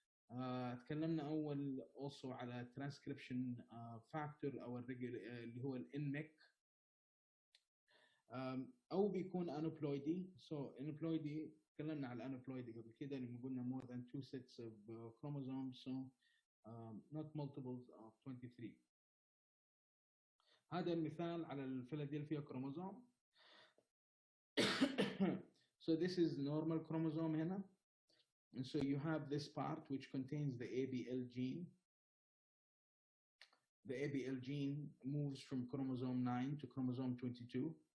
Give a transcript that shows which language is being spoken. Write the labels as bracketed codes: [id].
[ar] اتكلمنا أول also على transcription factor أو اللي هو ال NMEK. أو بيكون aneuploidy. [en] So aneuploidy [ar] تكلمنا على aneuploidy قبل كده لما قلنا [en] more than 2 sets of chromosomes, so not multiples of 23. [ar] هذا المثال على الفيلادلفيا chromosome. [en] So this is normal chromosome هنا, and so you have this part which contains the ABL gene. The ABL gene moves from chromosome 9 to chromosome 22.